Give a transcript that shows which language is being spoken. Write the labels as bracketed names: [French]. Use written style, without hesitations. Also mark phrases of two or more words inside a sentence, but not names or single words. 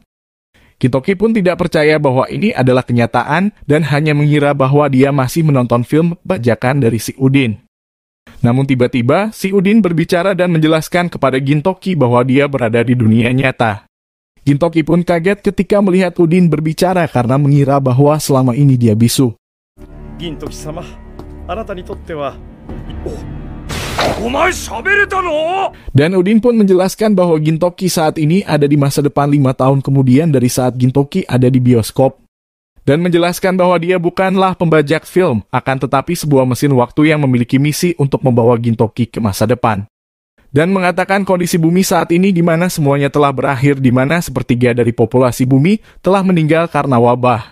[Indonesian] Gintoki pun tidak percaya bahwa ini adalah kenyataan dan hanya mengira bahwa dia masih menonton film bajakan dari si Udin. Namun tiba-tiba, si Udin berbicara dan menjelaskan kepada Gintoki bahwa dia berada di dunia nyata. Gintoki pun kaget ketika melihat Udin berbicara karena mengira bahwa selama ini dia bisu. [Japanese] 銀時様、あなたにとってはお前喋れたの? [Indonesian] Dan Udin pun menjelaskan bahwa Gintoki saat ini ada di masa depan 5 tahun kemudian dari saat Gintoki ada di bioskop. Dan menjelaskan bahwa dia bukanlah pembajak film, akan tetapi sebuah mesin waktu yang memiliki misi untuk membawa Gintoki ke masa depan. Dan mengatakan kondisi bumi saat ini di mana semuanya telah berakhir, di mana sepertiga dari populasi bumi telah meninggal karena wabah.